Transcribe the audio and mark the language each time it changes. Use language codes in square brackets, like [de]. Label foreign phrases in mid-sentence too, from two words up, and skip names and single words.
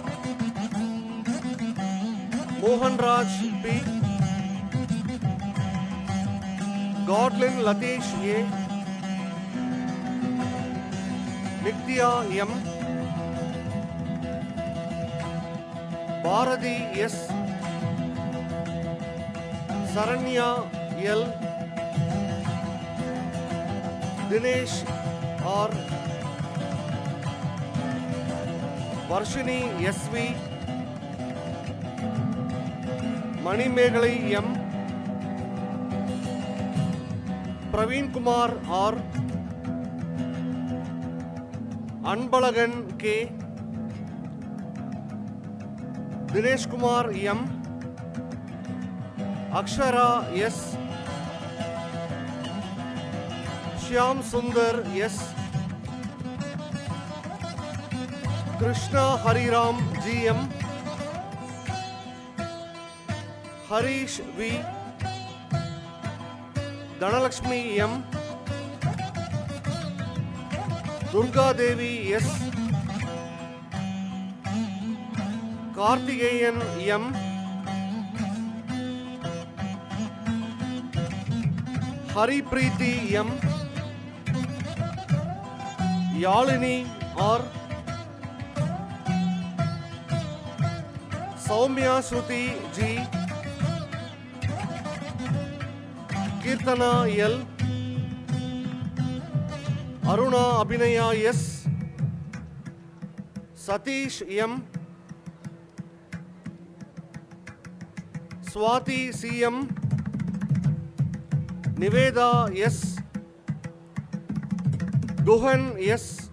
[en] Mohan Raj P. Godlin Latish A. Nitya M. Bharati S. Saranya L. Dinesh R. Varshini SV. Mani Megalai M. Praveen Kumar R. Anbalagan K. Dinesh Kumar M. Akshara S. Shyam Sundar S. Krishna Hariram GM. Harish V. Dhanalakshmi M. Durga Devi S. Karthikeyan M. Hari Preeti M. Yalini R. Soumya Shruti G. Kirtana L. Aruna Abhinaya S. Satish M. Swati CM. Niveda S. Guhan S.